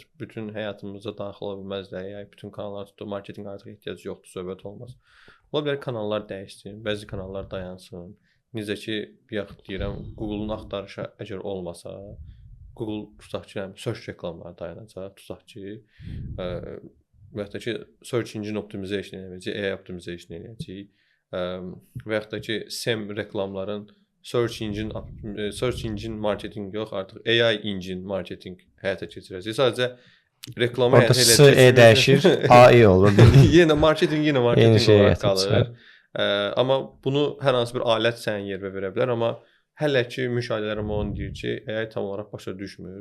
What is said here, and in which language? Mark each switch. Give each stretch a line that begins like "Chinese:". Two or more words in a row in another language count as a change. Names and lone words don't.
Azerbaijani: Bütün həyatımıza daxil ola bilməz də. AI bütün kanallar tutur, marketinq artıq ehtiyac yoxdur, söhbət olmaz. Ola bilər kanallar dəyişsin, bəzi kanallar dayansın. Necə ki, deyirəm, Google-un axtarışı əgər olmasa, Google tutaq ki, search reklamları dayanacaq, tutaq ki, və yaxud da ki,
English: search engine optimization
Azerbaijani: eləyəcək,
English: AI optimization
Azerbaijani: eləyəcək, və yaxud da ki, SEM reklamların
English: search engine marketing
Azerbaijani: yox, artıq
English: AI engine marketing
Azerbaijani: həyata keçirəcək. Sadəcə reklamı həyata eləyəcək. Orada dəyişir, AI olur. Yenə marketing olaraq qalır. Amma bunu hər hansı bir alət sənin yerinə verə bilər, amma hələ ki, müşahidələrim onu deyir ki, AI tam olaraq başa düşmür.